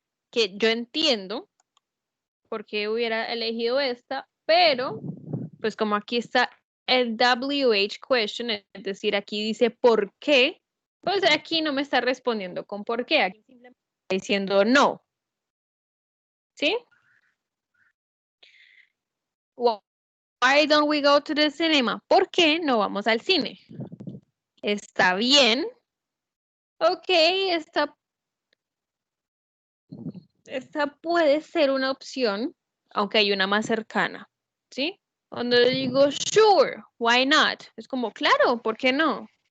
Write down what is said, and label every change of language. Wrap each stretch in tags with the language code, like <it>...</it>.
<es>Que yo entiendo por qué hubiera elegido esta, pero pues como aquí está el WH question, es decir, aquí dice por qué, pues aquí no me está respondiendo con por qué, aquí simplemente está diciendo no. ¿Sí?</es> <en>Why don't we go to the cinema?</en> <es>¿Por qué no vamos al cine? ¿Está bien? Ok, esta puede ser una opción, aunque hay una más cercana, ¿sí? Cuando digo</es> <en>sure, why not?</en> <es>Es como, claro, ¿por qué no?</es>